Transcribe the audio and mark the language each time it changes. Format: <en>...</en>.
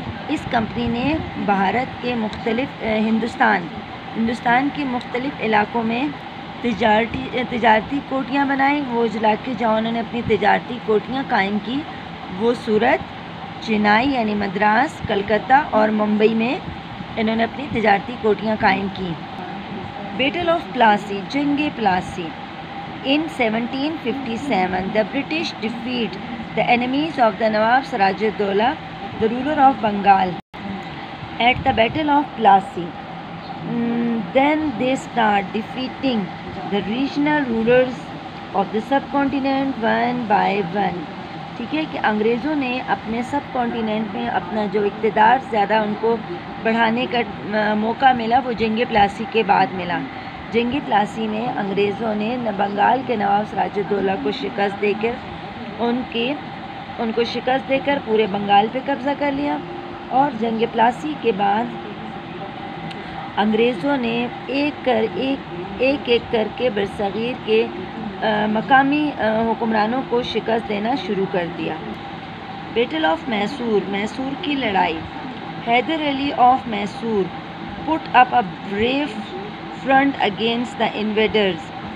<ur>اس company نے بھارت کے مختلف ہندوستان کے مختلف علاقوں میں تجارتی کوٹیاں بنائیں. وہ علاقے جہاں انہوں نے اپنی تجارتی کوٹیاں قائم کی وہ سورت, چنائی یعنی مدراس, کلکتہ اور ممبئی میں انہوں نے اپنی تجارتی کوٹیاں قائم کی.</ur> <en>battle of Plassey,</en> <ur>جنگ پلاسی.</ur> <en>In 1757 the British defeat the enemies of the nawab Siraj ud-Daulah the ruler of Bengal at the battle of Plassey. Then they start defeating the regional rulers of the subcontinent one by one.</en> <ur>ٹھیک ہے، کہ انگریزوں نے اپنے سب continent میں اپنا جو اقتدار زیادہ ان کو بڑھانے کا موقع ملا وہ جنگ پلاسی کے بعد ملا. جنگ پلاسی میں انگریزوں نے بنگال کے نواب سراج الدولہ کو شکست دے کر ان کو شکست دے کر پورے بنگال پہ قبضہ کر لیا. اور جنگ پلاسی کے بعد انگریزوں نے ایک ایک کر کے برصغیر کے مقامی حکمرانوں کو شکست دینا شروع کر دیا.</ur> <en>battle of Mysore,</en> <ur>میسور کی لڑائی.</ur> <en>Haidar Ali of Mysore put up a brave front against the invaders.</en>